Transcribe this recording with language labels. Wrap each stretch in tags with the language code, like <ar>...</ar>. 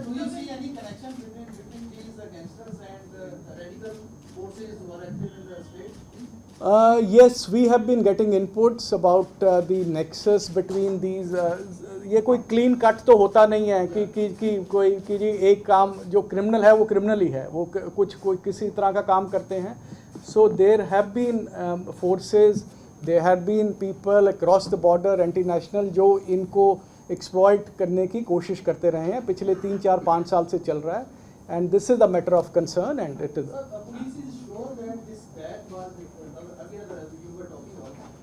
<en>Do you see any connection between these gangsters and radical forces who are active in the state? Yes, we have been getting inputs about the nexus between these.</en> <hi>ये कोई clean cut तो होता नहीं है कि कोई कि जी एक काम जो क्रिमिनल है वो क्रिमिनल ही है, वो कोई किसी तरह का काम करते हैं।</hi> <en>so there have been forces, there have been people across the border anti national</en> <hi>जो इनको एक्सप्लॉइट करने की कोशिश करते रहे हैं, पिछले 3, 4, 5 साल से चल रहा है।</hi> <en>And this is a matter of concern and it is. Police is sure that this bag was earlier you were talking about.</en>